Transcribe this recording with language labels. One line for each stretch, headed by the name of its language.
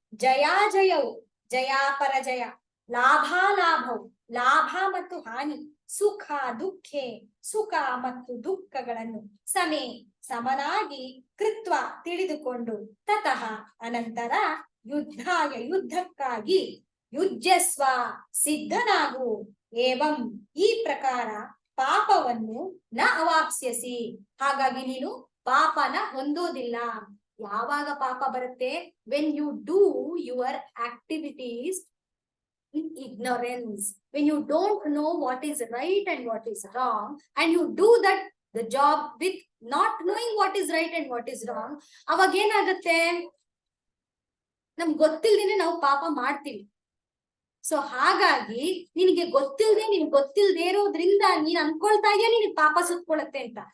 Kannada: ಜಯಾ ಜಯವು, ಜಯ ಪರಜಯ, ಲಾಭಾಲಾಭವು, ಲಾಭ ಮತ್ತು ಹಾನಿ, ಸುಖ ದುಃಖೆ, ಸುಖ ಮತ್ತು ದುಃಖಗಳನ್ನು ಸಮೇ ಸಮನಾಗಿ ಕೃತ್ವ ತಿಳಿದುಕೊಂಡು, ತತಃ ಅನಂತರ ಯುದ್ಧಾಯ ಯುದ್ಧಕ್ಕಾಗಿ, ಯುಜ್ಯಸ್ವ ಸಿದ್ಧನಾಗು, ಏವಂ ಈ ಪ್ರಕಾರ ಪಾಪವನ್ನು ನ ಅವಾಪ್ಸ್ಯಸಿ, ಹಾಗಾಗಿ ನೀನು ಪಾಪನ ಹೊಂದೋದಿಲ್ಲ. ಯಾವಾಗ ಪಾಪ ಬರುತ್ತೆ?
English: when you do your activities in ignorance, when you don't know what is right and what is wrong, and you do the job with not knowing what is right and what is wrong,
Kannada: ಅವಾಗ ಏನಾಗುತ್ತೆ? ನಮ್ಗೆ ಗೊತ್ತಿಲ್ದೇನೆ ನಾವು ಪಾಪ ಮಾಡ್ತೀವಿ. So ಹಾಗಾಗಿ ನಿನಗೆ ಗೊತ್ತಿಲ್ದೇ ಇರೋದ್ರಿಂದ ನೀನ್ ಅನ್ಕೊಳ್ತಾ ಇದೆಯಾ ನಿನಗೆ ಪಾಪ ಸುತ್ಕೊಳತ್ತೆ ಅಂತ.